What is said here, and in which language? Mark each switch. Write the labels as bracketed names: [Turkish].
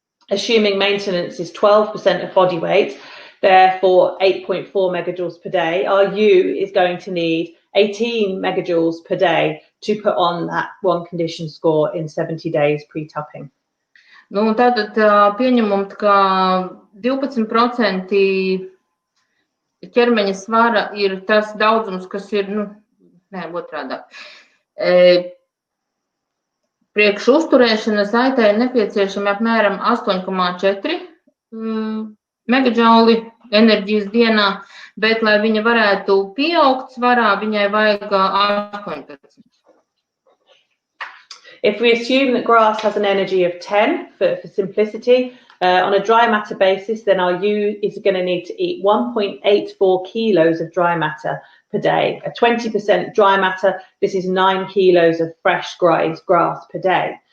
[English] Assuming maintenance is 12% of body weight, therefore 8.4 megajoules per day, our ewe is going to need 18 megajoules per day to put on that 1 condition score in 70 days pre-tupping. [Latvian] Tātad pieņemot, ka 12% ķermeņa svara ir tas daudzums, kas ir, otrādāk. Priekš uzturēšanas aitai ir nepieciešami apmēram 8,4 megadžauli enerģijas dienā, bet, lai viņa varētu pieaugt svarā, viņai vajag 18. [English] If we assume that grass has an energy of 10 for simplicity, on a dry matter basis, then our ewe is going to need to eat 1.84 kilos of dry matter per day. A 20% dry matter, this is 9 kilos of fresh grass per day.